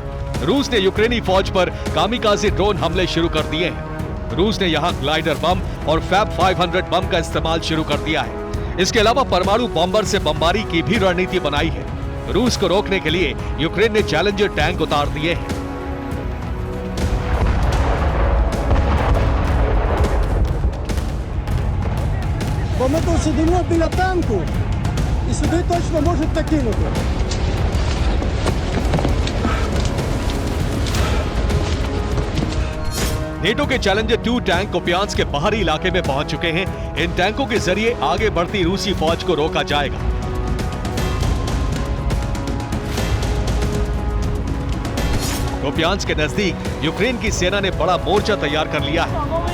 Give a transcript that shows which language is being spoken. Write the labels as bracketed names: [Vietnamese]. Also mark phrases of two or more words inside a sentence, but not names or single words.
[Hindi] रूस ने यूक्रेनी फौज पर [English] kamikaze drone [Hindi] हमले शुरू कर दिए हैं। रूस ने यहां [English] glider bomb [Hindi] और फैब 500 बम का इस्तेमाल शुरू कर दिया है। इसके अलावा परमाणु बॉम्बर से बमबारी की भी रणनीति बनाई है। रूस को रोकने के लिए यूक्रेन ने चैलेंजर टैंक उतार दिए हैं। [Ukrainian] Моментом сидимо біля танку і сюди точно можуть накинути. [Hindi] नेटो के चैलेंजर 2 टैंक कुपियांस्क के बाहरी इलाके में पहुंच चुके हैं। इन टैंकों के जरिए आगे बढ़ती रूसी फौज को रोका जाएगा। कुपियांस्क के नजदीक यूक्रेन की सेना ने बड़ा मोर्चा तैयार कर लिया है।